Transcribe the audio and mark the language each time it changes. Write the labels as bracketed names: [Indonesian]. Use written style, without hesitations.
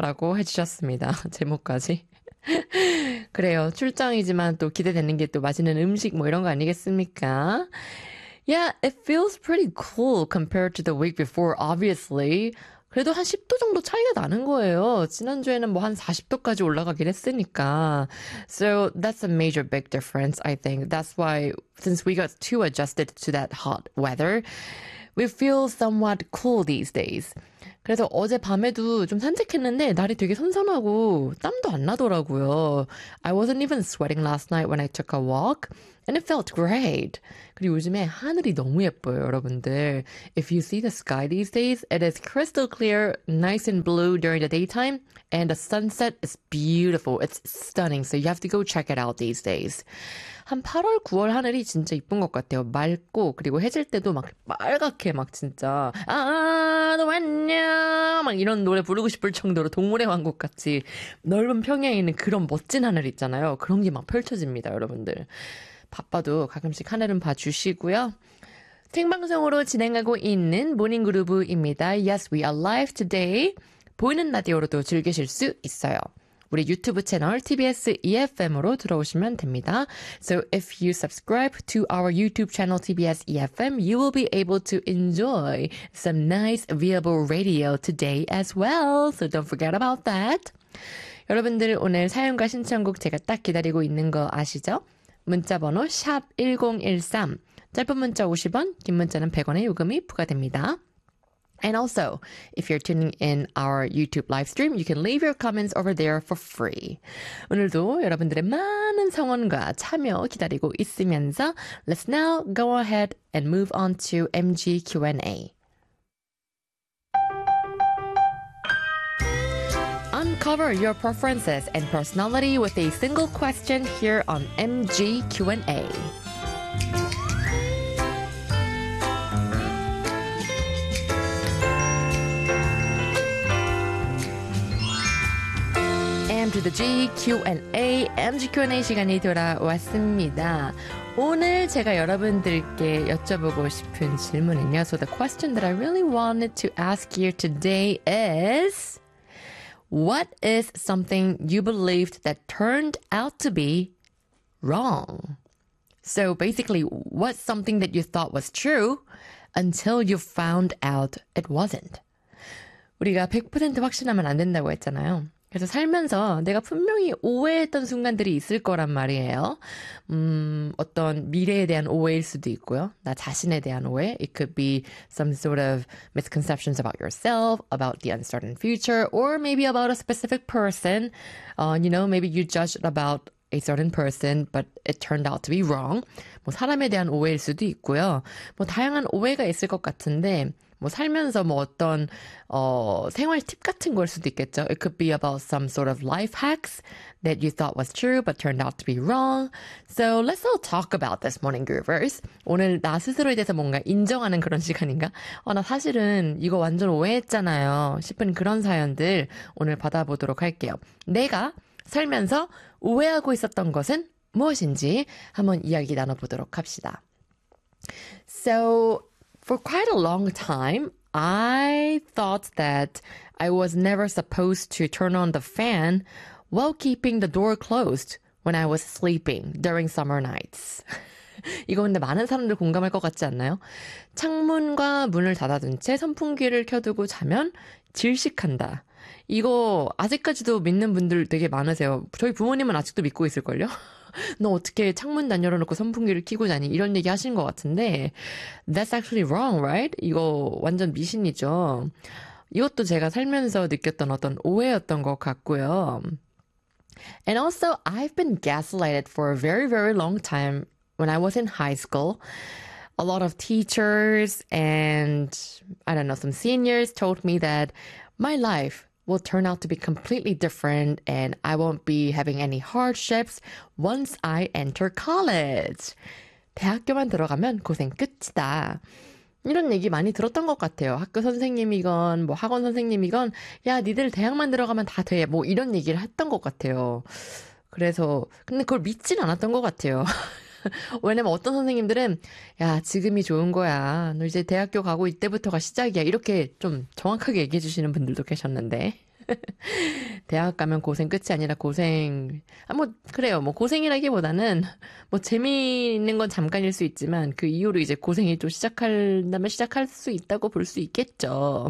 [Korean] 라고 해주셨습니다. 제 목까지. 그래요. 출장이지만 또 기대되는 게 또 맛있는 음식 뭐 이런 거 아니겠습니까? [English] Yeah, it feels pretty cool compared to the week before, obviously. [Korean] 그래도 한 10도 정도 차이가 나는 거예요. 지난주에는 뭐 한 40도까지 올라가긴 했으니까. [English] So that's a major big difference, I think. That's why since we got too adjusted to that hot weather, we feel somewhat cool these days. [Korean] 그래서 어젯밤에도 좀 산책했는데 날이 되게 선선하고 땀도 안 나더라고요. [English] I wasn't even sweating last night when I took a walk. And it felt great. [Korean] 그리고 요즘에 하늘이 너무 예뻐요, 여러분들. [English] If you see the sky these days, it is crystal clear, nice and blue during the daytime. And the sunset is beautiful. It's stunning. So you have to go check it out these days. [Korean] 한 8월, 9월 하늘이 진짜 예쁜 것 같아요. 맑고 그리고 해질 때도 막 빨갛게 막 진짜 아, 너 왔냐? 막 이런 노래 부르고 싶을 정도로 동물의 왕국 같이 넓은 평야에 있는 그런 멋진 하늘 있잖아요. 그런 게 막 펼쳐집니다, 여러분들. 바빠도 가끔씩 하늘은 봐주시고요. 생방송으로 진행하고 있는 모닝 그루브입니다. [English] Yes, we are live today. [Korean] 보이는 라디오로도 즐기실 수 있어요. 우리 유튜브 채널 TBS EFM으로 들어오시면 됩니다. [English] So if you subscribe to our YouTube channel TBS EFM, you will be able to enjoy some nice viewable radio today as well. So don't forget about that. [Korean] 여러분들 오늘 사연과 신청곡 제가 딱 기다리고 있는 거 아시죠? 문자번호 샵 1013, 짧은 문자 50원, 긴 문자는 100원의 요금이 부과됩니다. [English] And also, if you're tuning in our YouTube live stream, you can leave your comments over there for free. [Korean] 오늘도 여러분들의 많은 성원과 참여 기다리고 있으면서 [English] let's now go ahead and move on to MG Q&A. Uncover your preferences and personality with a single question here on MG Q&A. [Korean] M to the G, Q&A, MG Q&A 시간이 돌아왔습니다. 오늘 제가 여러분들께 여쭤보고 싶은 질문은요. [English] So the question that I really wanted to ask you today is... What is something you believed that turned out to be wrong? So basically, what's something that you thought was true until you found out it wasn't? [Korean] 우리가 100% 확신하면 안 된다고 했잖아요. 그래서 살면서 내가 분명히 오해했던 순간들이 있을 거란 말이에요. 어떤 미래에 대한 오해일 수도 있고요. 나 자신에 대한 오해. [English] It could be some sort of misconceptions about yourself, about the uncertain future, or maybe about a specific person. You know, maybe you judged about a certain person, but it turned out to be wrong. [Korean] 뭐 사람에 대한 오해일 수도 있고요. 뭐 다양한 오해가 있을 것 같은데 뭐 살면서 뭐 어떤 생활 팁 같은 걸 수도 있겠죠. [English] It could be about some sort of life hacks that you thought was true but turned out to be wrong. So let's all talk about this morning, Groovers. [Korean] 오늘 나 스스로에 대해서 뭔가 인정하는 그런 시간인가? 나 사실은 이거 완전 오해했잖아요. 싶은 그런 사연들 오늘 받아보도록 할게요. 내가 살면서 오해하고 있었던 것은 무엇인지 한번 이야기 나눠보도록 합시다. [English] So... For quite a long time, I thought that I was never supposed to turn on the fan while keeping the door closed when I was sleeping during summer nights. [Korean] 이거 근데 많은 사람들 공감할 것 같지 않나요? 창문과 문을 닫아둔 채 선풍기를 켜두고 자면 질식한다. 이거 아직까지도 믿는 분들 되게 많으세요. 저희 부모님은 아직도 믿고 있을걸요? 너 어떻게 창문 난 열어놓고 선풍기를 켜고 자니? 이런 얘기 하신 것 같은데 [English] That's actually wrong, right? [Korean] 이거 완전 미신이죠. 이것도 제가 살면서 느꼈던 어떤 오해였던 것 같고요. [English] And also, I've been gaslighted for a very, very long time when I was in high school. A lot of teachers and, I don't know, some seniors told me that my life will turn out to be completely different and I won't be having any hardships once I enter college. [Korean] 대학교만 들어가면 고생 끝이다. 이런 얘기 많이 들었던 것 같아요. 학교 선생님이건 뭐 학원 선생님이건 야, 니들 대학만 들어가면 다 돼. 뭐 이런 얘기를 했던 것 같아요. 그래서 근데 그걸 믿진 않았던 것 같아요. 왜냐면 어떤 선생님들은 야 지금이 좋은 거야 너 이제 대학교 가고 이때부터가 시작이야 이렇게 좀 정확하게 얘기해 주시는 분들도 계셨는데 대학 가면 고생 끝이 아니라 고생 아 뭐 그래요 뭐 고생이라기보다는 뭐 재미있는 건 잠깐일 수 있지만 그 이후로 이제 고생이 또 시작한다면 시작할 수 있다고 볼 수 있겠죠.